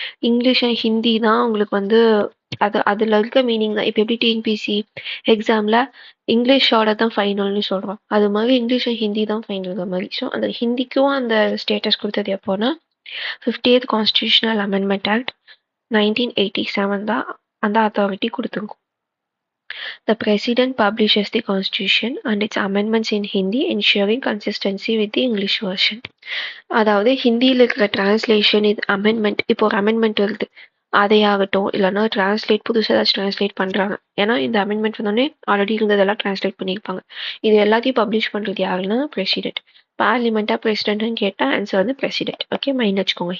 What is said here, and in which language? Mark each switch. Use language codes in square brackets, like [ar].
[ta] English and Hindi தான் உங்களுக்கு வந்து அதில் இருக்க மீனிங் தான். இப்போ எப்படி டிஎன்பிசி எக்ஸாமில் இங்கிலீஷோட தான் ஃபைனல்னு சொல்கிறோம், அது மாதிரி இங்கிலீஷ் அண்ட் ஹிந்தி தான் ஃபைனல் மாதிரி. ஸோ அந்த ஹிந்திக்கும் அந்த ஸ்டேட்டஸ் கொடுத்தது எப்போனா 50th Constitutional Amendment Act 1987 தான் அந்த அத்தாரிட்டி கொடுத்துருக்கும். [en] The President publishes the Constitution and its amendments in Hindi, ensuring consistency with the English version. [ta] அதாவது ஹிந்தியில் இருக்கிற டிரான்ஸ்லேஷன் இது அமெண்ட்மெண்ட். இப்போ ஒரு அமெண்ட்மெண்ட் வருது, அதையாகட்டும் இல்லைன்னா டிரான்ஸ்லேட் புதுசாக ஏதாச்சும் டிரான்ஸ்லேட் பண்ணுறாங்க. ஏன்னா இந்த அமெண்ட்மெண்ட் வந்தோடனே ஆல்ரெடி இருந்ததெல்லாம் டிரான்ஸ்லேட் பண்ணியிருப்பாங்க. இது எல்லாத்தையும் பப்ளிஷ் பண்ணுறது யாருன்னா பிரசிடென்ட். பார்லிமெண்ட்டாக பிரசிடென்ட்னு கேட்டால் ஆன்சர் வந்து பிரசிடென்ட். ஓகே, மைண்ட் வச்சுக்கோங்க.